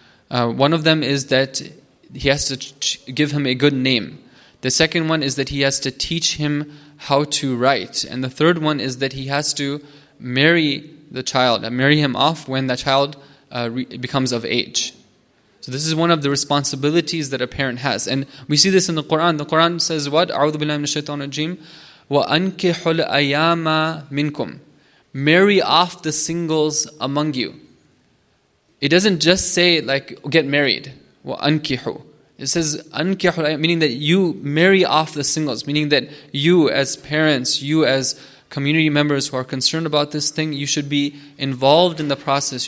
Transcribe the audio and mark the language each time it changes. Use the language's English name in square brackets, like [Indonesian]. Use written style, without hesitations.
[English] One of them is that he has to give him a good name. The second one is that he has to teach him how to write. And the third one is that he has to marry the child, and marry him off when that child becomes of age. So this is one of the responsibilities that a parent has. And we see this in the Quran. The Quran says what? [Arabic] أعوذ بالله من الشيطان الرجيم وَأَنْكِحُ الْأَيَامَ مِنْكُمْ. [English] Marry off the singles among you. It doesn't just say like get married. [Arabic] وَأَنْكِحُ. [English] It says [Arabic] أَنْكِحُ, [English] meaning that you marry off the singles, meaning that you as parents, you as community members who are concerned about this thing, you should be involved in the process.